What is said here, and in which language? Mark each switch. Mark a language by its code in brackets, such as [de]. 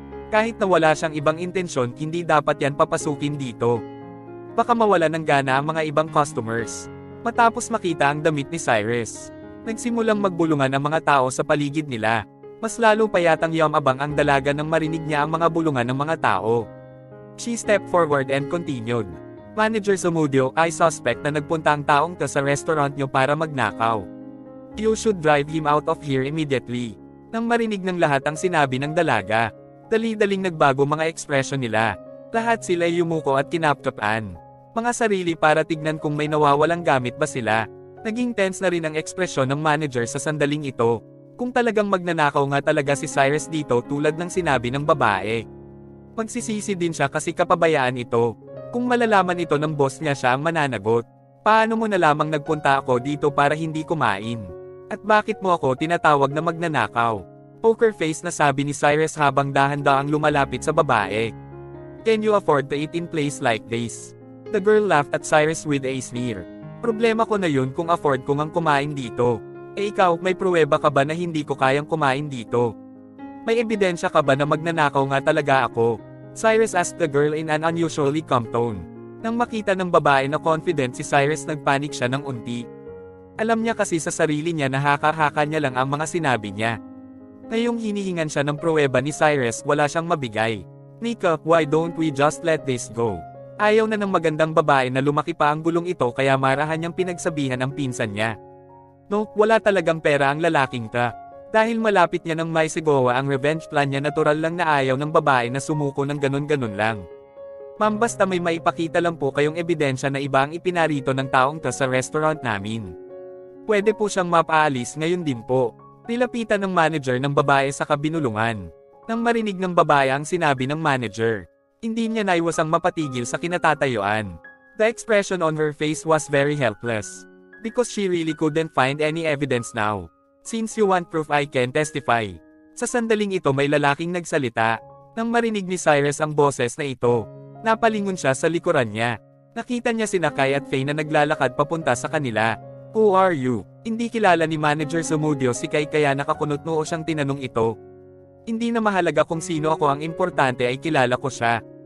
[tl] Kahit na wala siyang ibang intensyon, hindi dapat yan papasukin dito. Baka mawala ng gana ang mga ibang customers. Matapos makita ang damit ni Cyrus, nagsimulang magbulungan ang mga tao sa paligid nila. Mas lalo pa yatang yumabang ang dalaga nang marinig niya ang mga bulungan ng mga tao. [en] She stepped forward and continued. [tl] Manager Zamudio, [en] I suspect [tl] na nagpunta ang taong to sa restaurant niyo para magnakaw. [en] You should drive him out of here immediately. [tl] Nang marinig ng lahat ang sinabi ng dalaga, dali-daling nagbago mga ekspresyon nila. Lahat sila yumuko at kinapkapan mga sarili para tignan kung may nawawalang gamit ba sila. Naging tense na rin ang ekspresyon ng manager sa sandaling ito. Kung talagang magnanakaw nga talaga si Cyrus dito tulad ng sinabi ng babae. Magsisisi din siya kasi kapabayaan ito. Kung malalaman ito ng boss niya siya ang mananagot. Paano mo na lamang nagpunta ako dito para hindi kumain? At bakit mo ako tinatawag na magnanakaw? Poker face na sabi ni Cyrus habang dahan-daang lumalapit sa babae. [en] Can you afford to eat in place like this? The girl laughed at Cyrus with a sneer. [tl] Problema ko na yun kung afford ko ngang kumain dito. Eh ikaw, may pruweba ka ba na hindi ko kayang kumain dito? May ebidensya ka ba na magnanakaw nga talaga ako? [en] Cyrus asked the girl in an unusually calm tone. [tl] Nang makita ng babae na confident si Cyrus, nagpanik siya ng unti. Alam niya kasi sa sarili niya na haka-haka niya lang ang mga sinabi niya. Ngayong hinihingan siya ng pruweba ni Cyrus, wala siyang mabigay. [en] Nika, why don't we just let this go? [tl] Ayaw na ng magandang babae na lumaki pa ang gulong ito kaya marahan niyang pinagsabihan ang pinsan niya. No, wala talagang pera ang lalaking ta. Dahil malapit niya nang maisigawa ang revenge plan niya, natural lang na ayaw ng babae na sumuko ng ganun-ganun lang. Ma'am, basta may maipakita lang po kayong ebidensya na iba ang ipinarito ng taong ta sa restaurant namin. Pwede po siyang mapaalis ngayon din po. Nilapitan ng manager ng babae sa kabinulungan. Nang marinig ng babae ang sinabi ng manager, hindi niya naiwasang mapatigil sa kinatatayuan. [en] The expression on her face was very helpless. Because she really couldn't find any evidence now. Since you want proof, I can testify. [tl] Sa sandaling ito may lalaking nagsalita. Nang marinig ni Cyrus ang boses na ito, napalingon siya sa likuran niya. Nakita niya sina Kai at Faye na naglalakad papunta sa kanila. [en] Who are you? [tl] Hindi kilala ni Manager Zamudio si Kai kaya nakakunot noo siyang tinanong ito. Hindi na mahalaga kung sino ako, ang importante ay kilala ko siya.